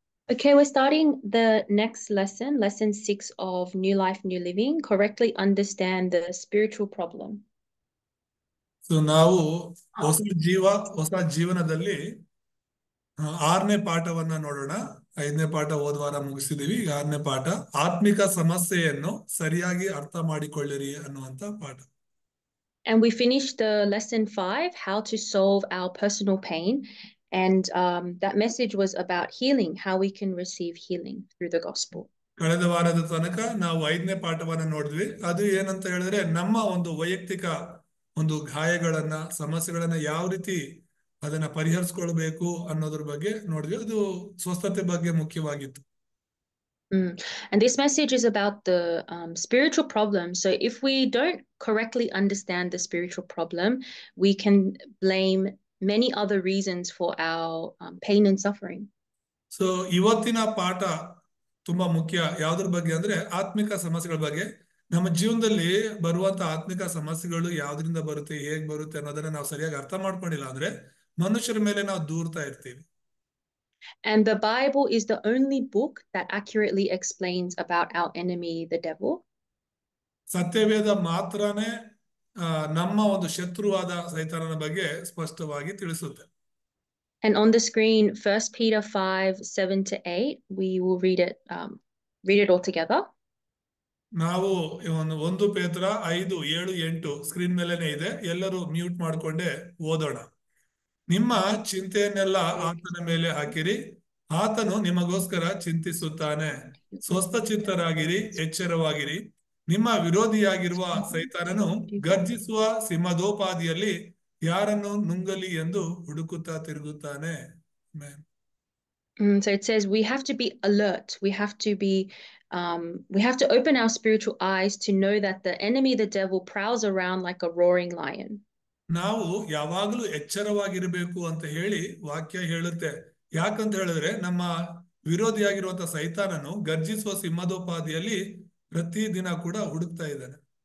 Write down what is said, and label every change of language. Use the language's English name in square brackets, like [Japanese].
[English] Okay, we're starting the next lesson, lesson 6 of New Life, New Living, correctly understand the spiritual problem. [Kannada] So ನಾವು ಹೊಸ ಜೀವನದಲ್ಲಿ 6ನೇ ಪಾಠವನ್ನ ನೋಡೋಣ. 5ನೇ ಪಾಠ ಹೋದ್ವಾರ ಮುಗಿಸಿದೀವಿ. ಈಗ 6ನೇ ಪಾಠ ಆತ್ಮಿಕ ಸಮಸ್ಯೆಯನ್ನು ಸರಿಯಾಗಿ ಅರ್ಥ ಮಾಡಿಕೊಳ್ಳಿರಿ ಅನ್ನುವಂತ ಪಾಠ. [English] And we finished the lesson 5, how to solve our personal pain. And that message was about healing, how we can receive healing through the gospel. [Kannada] ಕಳೆದ ವಾರದ ತನಕ ನಾವು 5ನೇ ಪಾಠವನ್ನ ನೋಡಿದ್ವಿ. ಅದು ಏನಂತ ಹೇಳಿದ್ರೆ ನಮ್ಮ ಒಂದು ವೈಯಕ್ತಿಕ ಒಂದು ಗಾಯಗಳನ್ನ ಸಮಸ್ಯೆಗಳನ್ನ ಯಾವ ರೀತಿ ಅದನ್ನ ಪರಿಹರಿಸ್ಕೊಳ್ಬೇಕು ಅನ್ನೋದ್ರ ಬಗ್ಗೆ ನೋಡಿದ್ವಿ. ಅದು ಸ್ವಸ್ಥತೆ ಬಗ್ಗೆ ಮುಖ್ಯವಾಗಿತ್ತು. [English] And this message is about the spiritual problem. So if we don't correctly understand the spiritual problem, we can blame many other reasons for our pain and suffering. [Kannada] So ಇವತ್ತಿನ ಪಾಠ ತುಂಬಾ ಮುಖ್ಯ. ಯಾವ್ದ್ರ ಬಗ್ಗೆ ಅಂದ್ರೆ ಆತ್ಮಿಕ ಸಮಸ್ಯೆಗಳ ಬಗ್ಗೆ. ನಮ್ಮ ಜೀವನದಲ್ಲಿ ಬರುವಂತ ಆತ್ಮಿಕ ಸಮಸ್ಯೆಗಳು ಯಾವ್ದ್ರಿಂದ ಬರುತ್ತೆ, ಹೇಗ್ ಬರುತ್ತೆ ಅನ್ನೋದನ್ನ ನಾವು ಸರಿಯಾಗಿ ಅರ್ಥ ಮಾಡ್ಕೊಂಡಿಲ್ಲ ಅಂದ್ರೆ ಮನುಷ್ಯರ ಮೇಲೆ ನಾವು ದೂರ್ತಾ ಇರ್ತೀವಿ. [English] And the Bible is the only book that accurately explains about our enemy, the devil. [Kannada] ಸತ್ಯವೇದ ಮಾತ್ರನೇ ನಮ್ಮ ಒಂದು ಶತ್ರುವಾದ ಸೈತಾನನ ಬಗ್ಗೆ ಸ್ಪಷ್ಟವಾಗಿ ತಿಳಿಸುತ್ತೆ. [English] And on the screen, 1 Peter 5:7-8, we will read it all together. [Kannada] ನಾವು 1 ಪೇತ್ರ 5:7-8 ಸ್ಕ್ರೀನ್ ಮೇಲೆನೆ ಇದೆ. ಎಲ್ಲರೂ ಮ್ಯೂಟ್ ಮಾಡ್ಕೊಂಡೆ ಓದೋಣ. ನಿಮ್ಮ ಚಿಂತೆಯನ್ನೆಲ್ಲ ಆತನ ಮೇಲೆ ಹಾಕಿರಿ, ಆತನು ನಿಮಗೋಸ್ಕರ ಚಿಂತಿಸುತ್ತಾನೆ. ಸ್ವಸ್ಥಚಿತ್ತರಾಗಿರಿ, ಎಚ್ಚರವಾಗಿರಿ. ನಿಮ್ಮ ವಿರೋಧಿಯಾಗಿರುವ ಸೈತಾನನು ಗರ್ಜಿಸುವ ಸಿಂಹದೋಪಾದಿಯಲ್ಲಿ ಯಾರನ್ನು ನುಂಗಲಿ ಎಂದು ಹುಡುಕುತ್ತಾ ತಿರುಗುತ್ತಾನೆ. [English] So it says we have to be alert. We have to open our spiritual eyes to know that the enemy, the devil, prowls around like a roaring lion. [Kannada] ನಾವು ಯಾವಾಗಲೂ ಎಚ್ಚರವಾಗಿರಬೇಕು ಅಂತ ಹೇಳಿ ವಾಕ್ಯ ಹೇಳುತ್ತೆ. ಯಾಕಂತ ಹೇಳಿದ್ರೆ ನಮ್ಮ ವಿರೋಧಿಯಾಗಿರುವಂತ ಸೈತಾನನು ಗರ್ಜಿಸುವ ಸಿಂಹದೋಪಾದಿಯಲ್ಲಿ ಪ್ರತಿದಿನ ಕೂಡ ಹುಡುಕ್ತಾ ಇದ್ದಾನೆ.